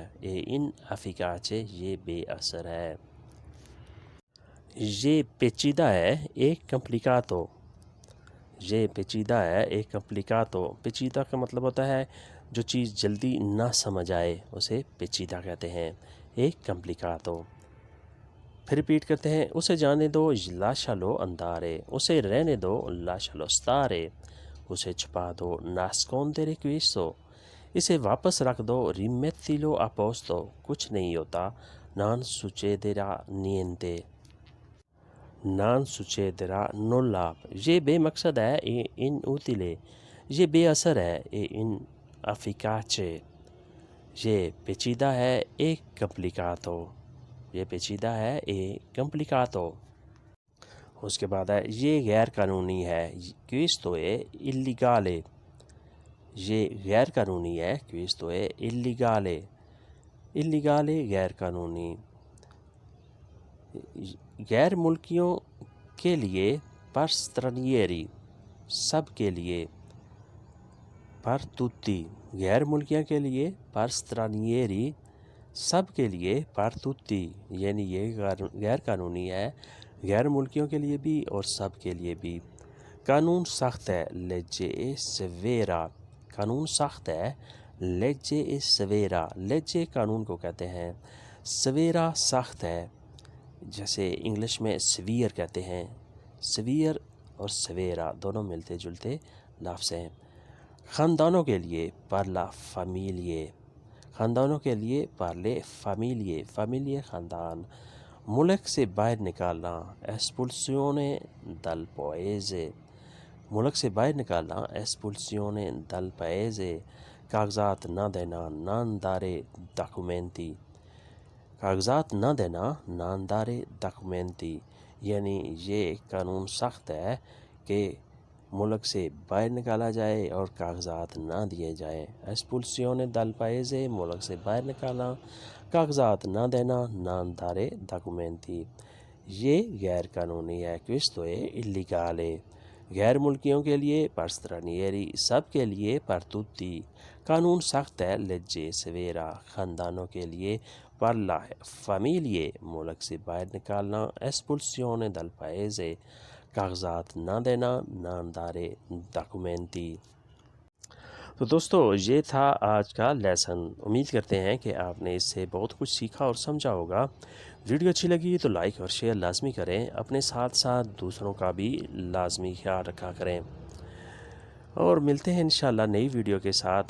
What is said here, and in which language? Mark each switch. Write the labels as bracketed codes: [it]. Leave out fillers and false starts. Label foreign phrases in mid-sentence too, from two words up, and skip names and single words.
[ur] اے inefficace، یہ بے اثر ہے۔ یہ پیچیدہ ہے، ایک complicato۔ یہ پیچیدہ ہے، ایک complicato۔ پیچیدہ کا مطلب ہوتا ہے جو چیز جلدی نہ سمجھ آئے، اسے پیچیدہ کہتے ہیں، ایک complicato۔ پھر ریپیٹ کرتے ہیں، اسے جانے دو، [it] lascialo andare۔ [ur] اسے رہنے دو، [it] lascialo stare۔ [ur] اسے چھپا دو، [it] nascondere questo۔ [ur] اسے واپس رکھ دو، [it] rimettilo a posto۔ [ur] کچھ نہیں ہوتا، [it] non succederà niente۔ non succederà nulla۔ [ur] یہ بے مقصد ہے، اے inutile۔ یہ بے اثر ہے، اے inefficace۔ یہ پیچیدہ ہے، ایک complicato۔ یہ پیچیدہ ہے، ایک complicato۔ اس کے بعد ہے یہ غیر قانونی ہے، [it] questo è illegale۔ [ur] یہ غیر قانونی ہے، [it] questo è illegale۔ [ur] illegale غیر قانونی۔ غیر ملکیوں کے لیے، [it] per stranieri، [ur] سب کے لیے، [it] per tutti۔ [ur] غیر ملکیوں کے لیے، [it] per stranieri، [ur] سب کے لیے، [it] per tutti، [ur] یعنی یہ غیر قانونی ہے، غیر ملکیوں کے لیے بھی اور سب کے لیے بھی۔ قانون سخت ہے، [it] legge è severa۔ [ur] قانون سخت ہے، [it] legge è severa۔ [ur] legge قانون کو کہتے ہیں، severa سخت ہے، جیسے انگلش میں سیویئر کہتے ہیں، سیویئر اور سویرا دونوں ملتے جلتے لفظ ہیں۔ خاندانوں کے لیے، [it] per la famiglie. [ur] خاندانوں کے لیے، [it] per le famiglie. [ur] فیمیلیے خاندان۔ ملک سے باہر نکالنا، [it] espulsione dal paese۔ [ur] ملک سے باہر نکالنا، [it] espulsione dal paese۔ [ur] کاغذات نہ دینا، [it] non dare documenti۔ [ur] کاغذات نہ دینا، [it] non dare documenti، [ur] یعنی یہ قانون سخت ہے کہ ملک سے باہر نکالا جائے اور کاغذات نہ دیے جائیں۔ [it] espulsione dal paese، [ur] ملک سے باہر نکالنا، کاغذات نہ دینا، [it] non dare documenti۔ [ur] یہ غیر قانونی ہے، [it] questo è illegale۔ [ur] غیر ملکیوں کے لیے، [it] per stranieri، [ur] سب کے لیے، [it] per tutti۔ [ur] قانون سخت ہے، [it] legge severa۔ [ur] خاندانوں کے لیے، [it] per la famiglie، [ur] ملک سے باہر نکالنا، [it] espulsione dal paese۔ [ur] کاغذات نہ دینا، [it] non dare documenti۔ [ur] تو دوستو یہ تھا آج کا لیسن۔ امید کرتے ہیں کہ آپ نے اس سے بہت کچھ سیکھا اور سمجھا ہوگا۔ ویڈیو اچھی لگی تو لائک اور شیئر لازمی کریں، اپنے ساتھ ساتھ دوسروں کا بھی لازمی خیال رکھا کریں، اور ملتے ہیں انشاءاللہ نئی ویڈیو کے ساتھ۔